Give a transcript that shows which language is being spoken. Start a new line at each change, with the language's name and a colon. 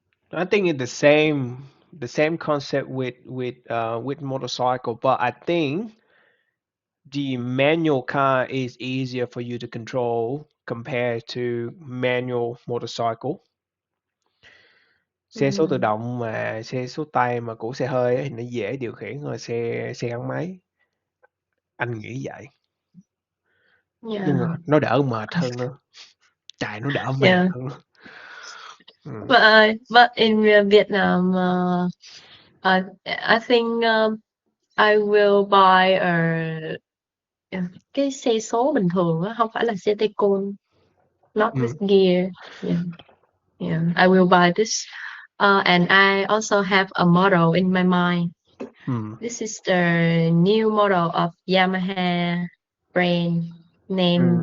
English: I think it's the same concept with motorcycle, but I think the manual car is easier for you to control compared to manual motorcycle.
Vietnamese: Xe số tự Ừm, động mà xe số tay mà của xe hơi ấy, thì nó dễ điều khiển hơn là xe xe gắn máy, anh nghĩ vậy. Nhưng mà
English: yeah,
Vietnamese: nó đỡ mệt hơn nữa, chạy nó đỡ mệt
English: yeah.
Vietnamese: hơn nữa. Ừm,
English: But in Vietnam, I think I will buy
Vietnamese: cái xe số bình thường á, không phải là xe tay côn,
English: not with ừm, gear. Yeah, yeah. I will buy this. And I also have a model in my mind. ừm, This is the new model of Yamaha brand named